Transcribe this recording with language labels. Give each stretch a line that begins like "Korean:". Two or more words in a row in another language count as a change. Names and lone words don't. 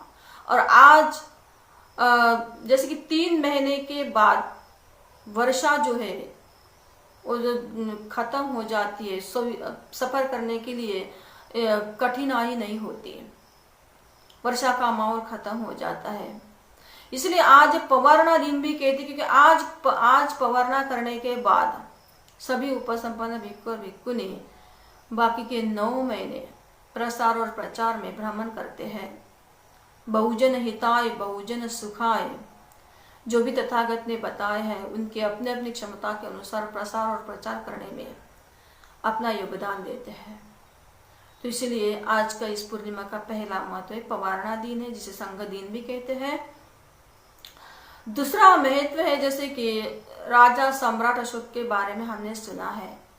Hindi: और आज जैसे कि 3 महीने के बाद वर्षा जो है वो जो खत्म हो जाती है, सफर करने के लिए कठिनाई नहीं होती, वर्षा का माहौल खत्म हो जाता है। इसलिए आज पवारना दिन भी कहते, क्योंकि आज पवारना करने के बाद सभी उपसंपन्न भिक्षु और भिक्षुनी बाकी के 9 महीने प्रसार और प्रचार में भ्रमण करते हैं।
Pali: बहुजन हिताय बहुजन सुखाय
Hindi: जो भी तथागत ने बताए हैं, उनके अपने अपनी क्षमता के अनुसार प्रसार और प्रचार करने में अपना योगदान देते हैं। तो इसलिए आज का इस पूर्णिमा का पहला महत्व है पवारना दिन है, जिसे संघ दिन भी कहते हैं। दूसरा महत्व है, जैसे कि राजा सम्राट अशोक के बारे में हमने सुना है।